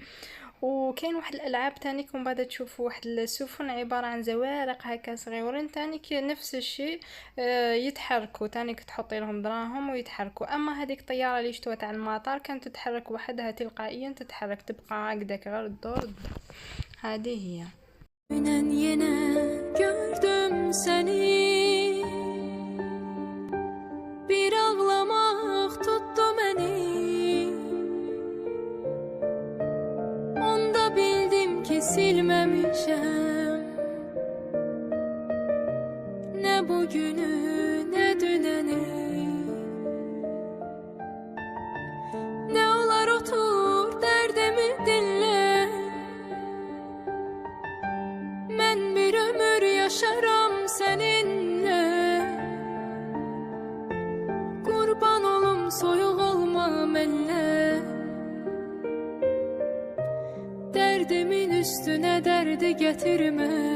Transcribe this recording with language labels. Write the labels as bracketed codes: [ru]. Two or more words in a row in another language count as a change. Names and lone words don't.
[ar] وكاين واحد الالعاب تاني كون بعد تشوفوا واحد السفن عباره عن زوارق هكا صغيورين تاني نفس الشيء يتحركوا تاني تحطي لهم دراهم ويتحركوا. اما هذيك الطياره اللي شفتوها تاع المطار كانت تتحرك وحدها تلقائيا تتحرك تبقى هكذاك غير الدور. هذه هي. [tr] Günen yine gördüm seni. Bir ağlamak tuttu beni. Onda bildim ki silmemişim. Ne bugünü ne düneni. Ne olar otur derdimi dinle. [az] Mən bir ömür yaşaram səninlə. Qurban olum soyuq olma mənlə. Dərdimin üstünə dərdi gətirmə.